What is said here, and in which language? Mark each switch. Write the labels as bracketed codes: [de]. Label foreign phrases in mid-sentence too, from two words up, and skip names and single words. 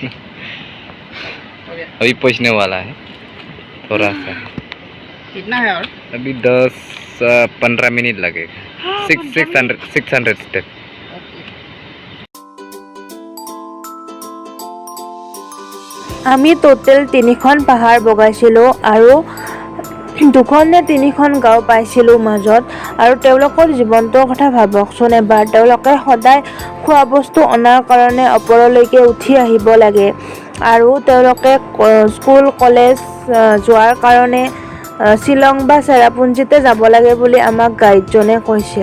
[hi] अभी पहुंचने वाला है, थोड़ा सा। कितना है और? अभी 10-15 मिनट लगेगा। 600 स्टेप। [as] আমি টোটেল 3খন পাহাৰ বগাইছিলোঁ আৰু 2খন নে 3খন গাঁও পাইছিলোঁ মাজত। আৰু তেওঁলোকৰ জীৱনটোৰ কথা ভাবকচোন এবাৰ। তেওঁলোকে সদায় খোৱা বস্তু অনাৰ কাৰণে ওপৰলৈকে উঠি আহিব লাগে আৰু তেওঁলোকে স্কুল কলেজ যোৱাৰ কাৰণে শ্বিলং বা চেৰাপুঞ্জীতে যাব লাগে বুলি আমাক গাইডজনে কৈছিল।